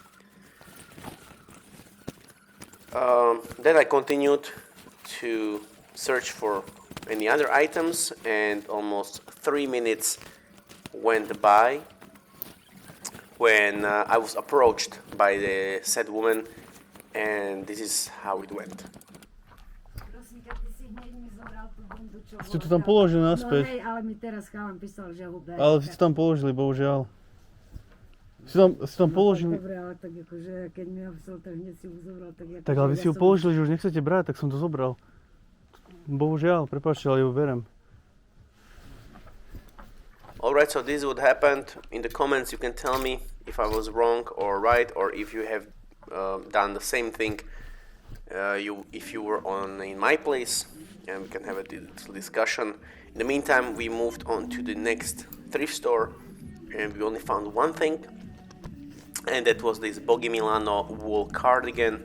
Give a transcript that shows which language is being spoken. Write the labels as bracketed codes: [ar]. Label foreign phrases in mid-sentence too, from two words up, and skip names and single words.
[en] Then I continued to search for any other items, and almost 3 minutes went by when I was approached by the said woman, and this is how it went. [sk] Ste to tam položili No naspäť. hej, ale mi teraz chalan písal, že ho ber. Ale ste to tam položili, bohužiaľ. Ste tam položili. Dobre, ale tak akože, keď mi napísal, tak hneď si ho zobral. Tak ale vy si ho položili, že už nechcete brať, tak som to zobral. Bohužiaľ, prepáčte, ale ju berem. [en] Alright, so this is what happened. In the comments you can tell me if I was wrong or right, or if you have done the same thing if you were in my place, and we can have a little discussion. In the meantime, we moved on to the next thrift store, and we only found one thing, and that was this Boggy Milano wool cardigan.